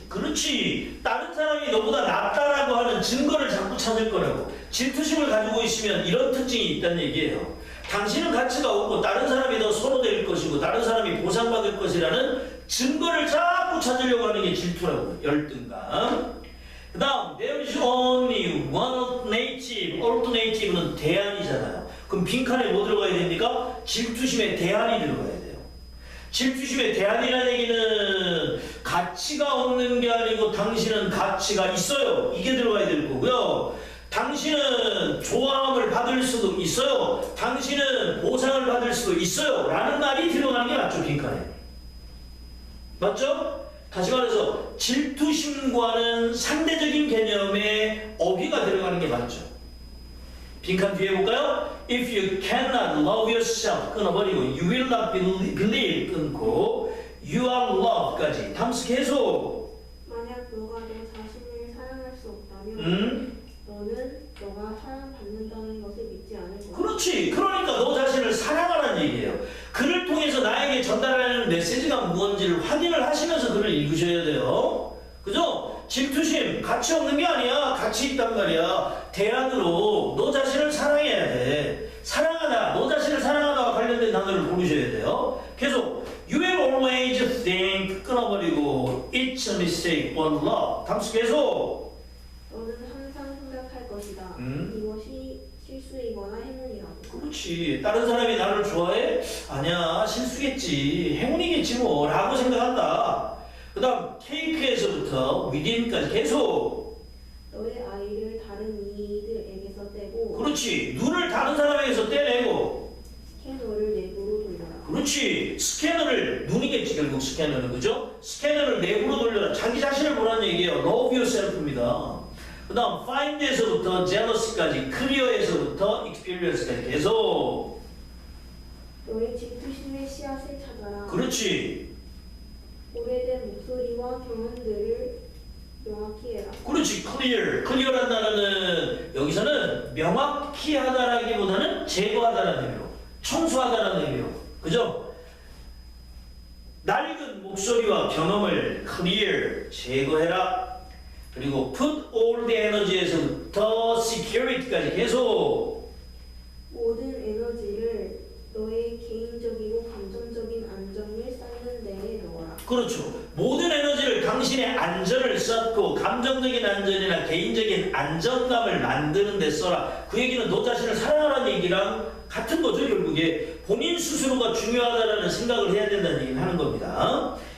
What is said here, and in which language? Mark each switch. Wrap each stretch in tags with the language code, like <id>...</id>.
<ko>그렇지. 다른 사람이 너보다 낫다라고 하는 증거를 자꾸 찾을 거라고. 질투심을 가지고 있으면 이런 특징이 있다는 얘기예요. 당신은 가치가 없고 다른 사람이 더 선호될 것이고 다른 사람이 보상받을 것이라는 증거를 자꾸 찾으려고 하는 게 질투라고. 열등감. 그 다음</ko> <en>there is only one alternative.</en> <ko>alternative는 대안이잖아요. 그럼 빈칸에 뭐 들어가야 됩니까? 질투심에 대안이 들어가야 돼요. 질투심의 대안이라는 얘기는 가치가 없는 게 아니고 당신은 가치가 있어요. 이게 들어가야 될 거고요. 당신은 좋아함을 받을 수도 있어요. 당신은 보상을 받을 수도 있어요. 라는 말이 들어가는 게 맞죠, 빈칸에. 맞죠? 다시 말해서 질투심과는 상대적인 개념의 어휘가 들어가는 게 맞죠. 빈칸 뒤에 볼까요?</ko> <en>If you cannot love yourself</en> <ko>끊어버리고</ko> <en>you will not believe</en> <ko>끊고</ko> <en>you are loved까지</en> <ko>다음 수 계속. 만약 너가 너 자신을 사랑할 수 없다면 너는 너가 사랑받는다는 것을 믿지 않을 거야. 그렇지. 그러니까 너 자신을 사랑하라는 얘기예요. 글을 통해서 나에게 전달하는 메시지가 무엇인지를 확인을 하시면서 글을 읽으셔야 돼요. 그죠? 질투심 가치 없는 게 아니야. 가치 있단 말이야. 대안으로 너 자신을 사랑해야 돼. 사랑하다. 너 자신을 사랑하다와 관련된 단어를 고르셔야 돼요. 계속</ko> <en>You will always think</en> <ko>끊어버리고</ko> <en>It's a mistake but love.</en> <ko>다음 수 계속. 너는 항상 생각할 것이다. 이것이 실수이거나 행운이라고. 그렇지. 다른 사람이 나를 좋아해? 아니야. 실수겠지. 행운이겠지 뭐 라고 생각한다. 그 다음 케이크에서부터 within까지 계속. 너의 아이를 다른 이들에게서 떼고 그렇지. 눈을 다른 사람에게서 떼내고. 스캐너를 내부로 돌려라. 그렇지. 스캐너를 눈이겠지 결국 스캐너는. 그죠? 스캐너를 내부로 돌려라. 자기 자신을 보라는 얘기예요.</ko> <en>Love yourself입니다.</en> <ko>그 다음 find에서부터 jealous까지 clear에서부터 experience까지 계속. 너의 질투심의 씨앗을 찾아라. 그렇지. 오래된 목소리와 경험들을 명확히 해라. 그렇지. clear. clear한 단어는 여기서는 명확히 하다라기보다는 제거하다라는 의미로, 청소하다라는 의미로. 그죠? 낡은 목소리와 경험을 clear, 제거해라. 그리고</ko> <en>put all the energy에서부터 security까지</en> <ko>계속. 모든 에너지를 너의 개인적이고 감정적인 안정을 쌓는 데에 넣어라. 그렇죠. 모든 에너지를 당신의 안전을 쌓고 감정적인 안전이나 개인적인 안정감을 만드는 데 써라. 그 얘기는 너 자신을 사랑하라는 얘기랑 같은 거죠. 결국에 본인 스스로가 중요하다라는 생각을 해야 된다는 얘기를 하는 겁니다.</ko>